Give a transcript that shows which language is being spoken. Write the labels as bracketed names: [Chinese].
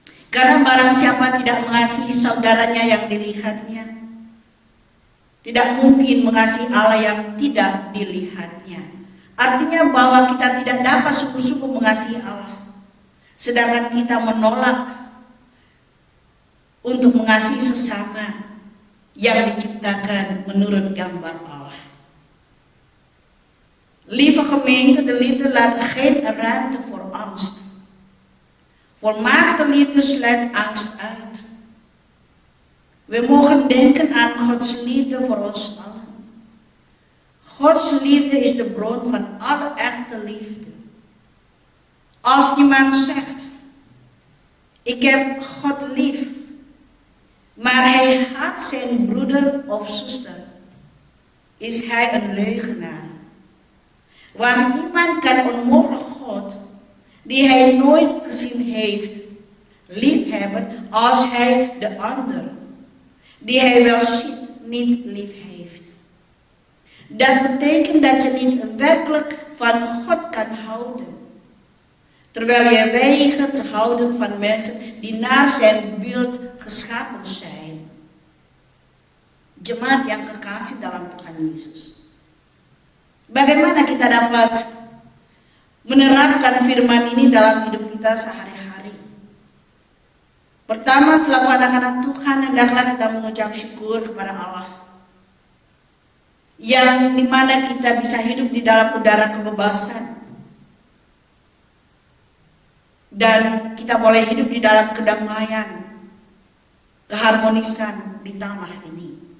[Indonesian] Karena barang siapa tidak mengasihi saudaranya yang dilihatnya, tidak mungkin mengasihi Allah yang tidak dilihatnya. Artinya bahwa kita tidak dapat sungguh-sungguh mengasihi Allah, sedangkan kita menolak untuk mengasihi sesama yang diciptakan menurut gambar Allah. [Dutch] Lieve gemeente, de liefde laat geen ruimte voor angst. Volmaakte liefde sluit angst uit. We mogen denken aan Gods liefde voor ons allen. Gods liefde is de bron van alle echte liefde. Als iemand zegt, ik heb God lief, maar hij haat zijn broeder of zuster, is hij een leugenaar. Want iemand kan onmogelijk God, die hij nooit gezien heeft, lief hebben als hij de ander, die hij wel ziet, niet lief heeft. Dat betekent dat je niet werkelijk van God kan houden, terwijl je weigert te houden van mensen die naar zijn beeld geschapen zijn. [Indonesian] Jemaat yang kekasih dalam Tuhan Yesus, bagaimana kita dapat menerapkan firman ini dalam hidup kita sehari-hari? Pertama, selaku anak-anak Tuhan, hendaklah kita mengucap syukur kepada Allah, yang dimana kita bisa hidup di dalam udara kebebasan, dan kita boleh hidup di dalam kedamaian, keharmonisan di tanah ini.